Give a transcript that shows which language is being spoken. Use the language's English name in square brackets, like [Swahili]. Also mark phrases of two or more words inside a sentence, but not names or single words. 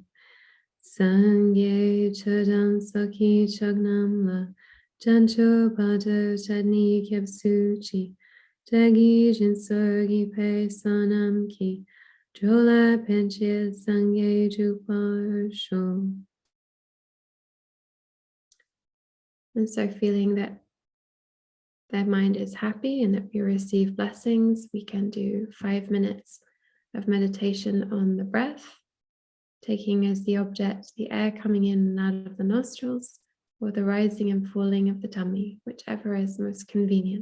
[Tibetan] སངས་རྒྱས་ཆོས་དང་ཚོགས་ཀྱི་མཆོག་རྣམས་ལ། བྱང་ཆུབ་བར་དུ་བདག་ནི་སྐྱབས་སུ་མཆི། བདག་གིས་སྦྱིན་སོགས་བགྱིས་པའི་བསོད་ནམས་ཀྱིས། འགྲོ་ལ་ཕན་ཕྱིར་སངས་རྒྱས་འགྲུབ་པར་ཤོག. [English] And so feeling that their mind is happy and that we receive blessings, we can do 5 minutes of meditation on the breath. taking as the object the air coming in and out of the nostrils, or the rising and falling of the tummy, whichever is most convenient.